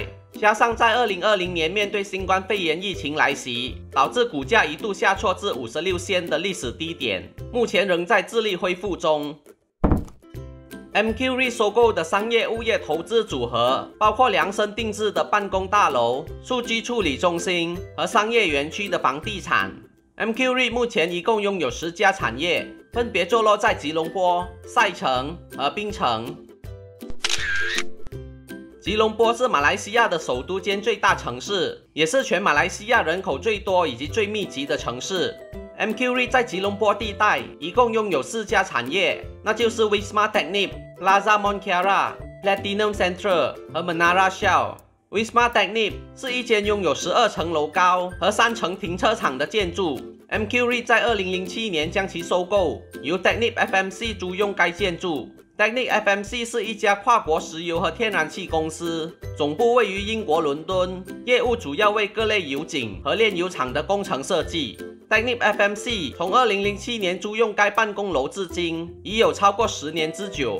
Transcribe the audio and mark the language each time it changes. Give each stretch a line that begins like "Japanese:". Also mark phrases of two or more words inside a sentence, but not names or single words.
Chinese: 加上在2020年面对新冠肺炎疫情来袭，导致股价一度下挫至56仙的历史低点，目前仍在致力恢复中。MQ REIT 收购的商业物业投资组合包括量身定制的办公大楼、数据处理中心和商业园区的房地产。MQ REIT 目前一共拥有10家产业，分别坐落在吉隆坡、赛城和槟城。吉隆坡是马来西亚的首都兼最大城市，也是全马来西亚人口最多以及最密集的城市。MQ REIT 在吉隆坡地带一共拥有4家产业，那就是 Wisma Technip、Plaza Montiara、Platinum Central 和 Menara Shell。Wisma Technip 是一间拥有12层楼高和3层停车场的建筑。MQ REIT 在2007年将其收购，由 Technip FMC 租用该建筑。Technip FMC 是一家跨国石油和天然气公司，总部位于英国伦敦，业务主要为各类油井和炼油厂的工程设计。Technip FMC 从2007年租用该办公楼至今，已有超过10年之久。